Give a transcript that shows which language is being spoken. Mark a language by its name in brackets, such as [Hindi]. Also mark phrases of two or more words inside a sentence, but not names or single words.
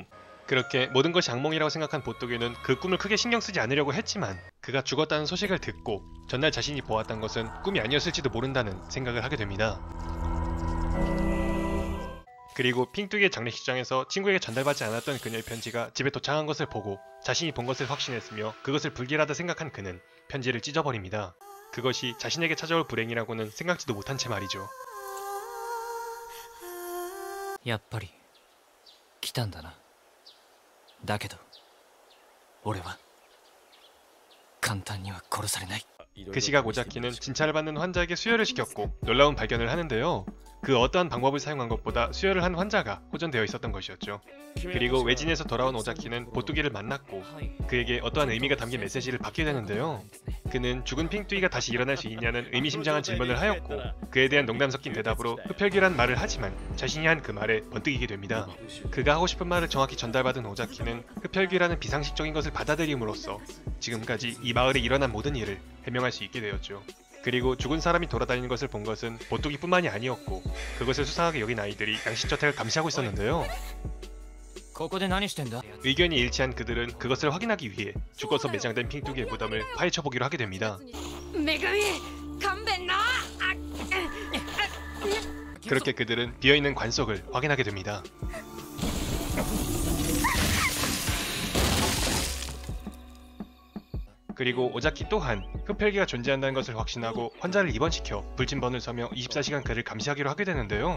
[Korean] 그렇게 모든 것이 악몽이라고 생각한 보토게는 그 꿈을 크게 신경 쓰지 않으려고 했지만 그가 죽었다는 소식을 듣고 전날 자신이 보았던 것은 꿈이 아니었을지도 모른다는 생각을 하게 됩니다. 그리고 핑뚜기의 장례식장에서 친구에게 전달받지 않았던 그녀의 편지가 집에 도착한 것을 보고 자신이 본 것을 확신했으며 그것을 불길하다 생각한 그는 편지를 찢어버립니다. 그것이 자신에게 찾아올 불행이라고는 생각지도 못한 채 말이죠. [Japanese] やっぱり来たんだな。だけど俺は簡単には殺されない。 [Korean] 그 시각 오자키는 진찰을 받는 환자에게 수혈을 시켰고 놀라운 발견을 하는데요. 그 어떠한 방법을 사용한 것보다 수혈을 한 환자가 호전되어 있었던 것이었죠. 그리고 외진에서 돌아온 오자키는 보뚜기를 만났고 그에게 어떠한 의미가 담긴 메시지를 받게 되는데요. 그는 죽은 핑뚜기가 다시 일어날 수 있냐는 의미심장한 질문을 하였고 그에 대한 농담 섞인 대답으로 흡혈귀란 말을 하지만 자신이 한 그 말에 번뜩이게 됩니다. 그가 하고 싶은 말을 정확히 전달받은 오자키는 흡혈귀라는 비상식적인 것을 받아들임으로써 지금까지 이 마을에 일어난 모든 일을 해명할 수 있게 되었죠. 그리고 죽은 사람이 돌아다니는 것을 본 것은 보뚜기뿐만이 아니었고 그것을 수상하게 여긴 아이들이 양식저택을 감시하고 있었는데요. [Japanese] ここで何してんだ。 [Korean] 의견이 일치한 그들은 그것을 확인하기 위해 죽어서 매장된 핑뚜기의 무덤을 파헤쳐보기로 하게 됩니다. [Japanese] めぐみ勘弁な。 [Korean] 그렇게 그들은 비어있는 관속을 확인하게 됩니다. 그리고 오자키 또한 흡혈귀가 존재한다는 것을 확신하고 환자를 입원시켜 불침번을 서며 24시간 그를 감시하기로 하게 되는데요.